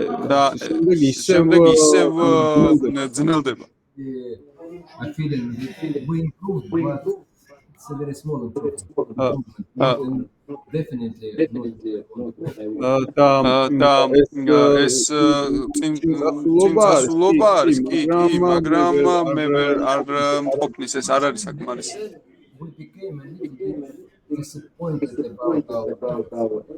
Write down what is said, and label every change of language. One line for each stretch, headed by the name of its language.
Georgian: და შემდეგ ისევ ძნელდება.
English: I feel we improved, but it's a very small improvement. Definitely not.
Georgian: და ეს წინასულობა არის, კი, მაგრამ მე არ მყოფნის, ეს არ არის საკმარისი.
English: We became a little bit disappointed about our